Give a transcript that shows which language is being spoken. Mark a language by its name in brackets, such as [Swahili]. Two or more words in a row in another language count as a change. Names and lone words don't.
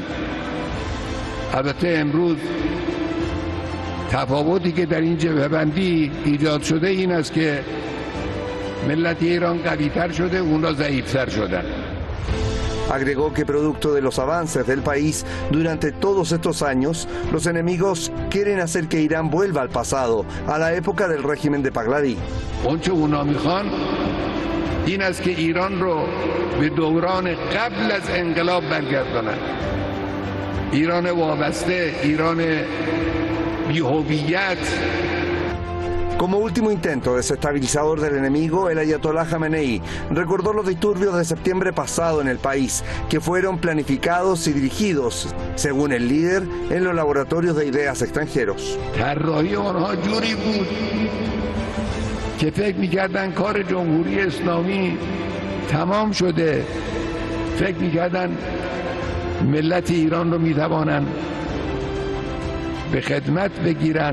[Persian] البته امروز تفاوتی که در این جبهه‌بندی ایجاد شده این است که ملت ایران قوی‌تر شده، اونا ضعیف‌تر شدن. [Spanish] Agregó que producto de los avances del país durante todos estos años, los enemigos quieren hacer que Irán vuelva al pasado, a la época del régimen de Pahlaví. [Persian] اونچه اونا میخوان این است که ایران رو به دوران قبل از انقلاب برگردانند. ایران وابسته، ایران بی‌هویت. [Spanish] Como último intento desestabilizador del enemigo, el Ayatollah Khamenei recordó los disturbios de septiembre pasado en el país, que fueron planificados y dirigidos, según el líder, en los laboratorios de ideas extranjeros. [Persian] طراحی آنها جوری بود که فکر می‌کردن کار جمهوری اسلامی تمام شده. فکر می‌کردن ملت ایران رو می‌توانند به خدمت بگیرن.